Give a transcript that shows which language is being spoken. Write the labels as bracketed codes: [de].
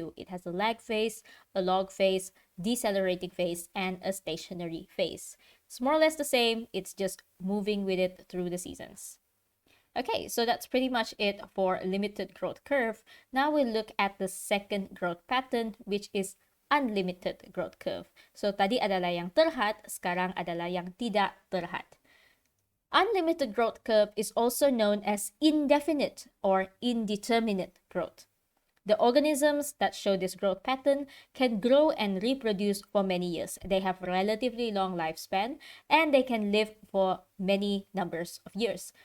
[en] It has a lag phase, a log phase, decelerating phase, and a stationary phase. It's more or less the same, it's just moving with it through the seasons. Okay, so that's pretty much it for limited growth curve. Now we'll look at the second growth pattern, which is unlimited growth curve. [ms] So tadi adalah yang terhad, sekarang adalah yang tidak terhad. [en] Unlimited growth curve is also known as indefinite or indeterminate growth. The organisms that show this growth pattern can grow and reproduce for many years. They have relatively long lifespan and they can live for many numbers of years.